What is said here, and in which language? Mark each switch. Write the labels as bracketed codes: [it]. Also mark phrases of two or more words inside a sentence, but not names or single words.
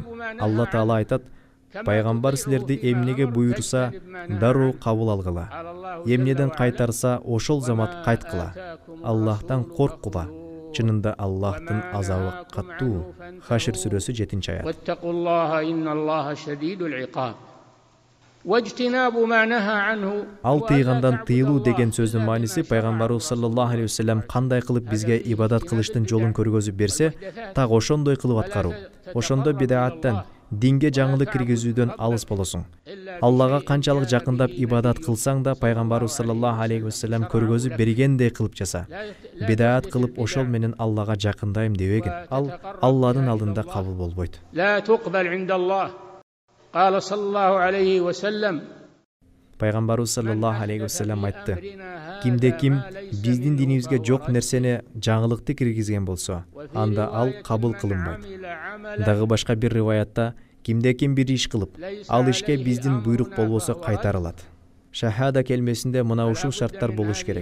[ky] Алла Таала айтат: пайгамбар силерди эмнеге буйруса, дароо кабыл алгыла. Эмнеден кайтарса, ошол замат кайткыла. Аллахтан корккула. Чынында Аллахтын азабы каттуу. Хашр сүрөсү 7-аят. [ar] واتقوا الله إن الله شديد العقاب. واجتنبوا ما نهى عنه. [ky] Ал тыйгандан тыйылуу деген сөздүн мааниси пайгамбарыбыз [ar] صلى الله عليه وسلم [ky] кандай кылып бизге ибадат кылыштын жолун көргөзүп берсе, так ошондой кылып аткаруу. Ошондо бидаттан, динге жаңылык киргизүүдөн алыс болосуң. Аллага канчалык жакындап ибадат кылсаң да пайгамбарыбыз [ar] صلى الله عليه وسلم [ky] көргөзүп бергендей кылып жаса. Бидат кылып ошол менен Аллага жакындайм дебегин. Ал Алладын алдында кабыл болбойт. [ar] لا تقبل عند الله. قال صلى الله عليه وسلم. [ky] Пайгамбарыбыз [ar] صلى الله عليه وسلم [ky] айтты: кимде ким биздин динибизге жок нерсени жаңылыкты киргизген болсо, анда ал кабыл кылынбайт. Дагы башка бир риваятта кимде ким бир иш кылып, ал ишке биздин буйрук болбосо кайтарылат. Шахада келмесинде мына ушул шарттар болуш керек.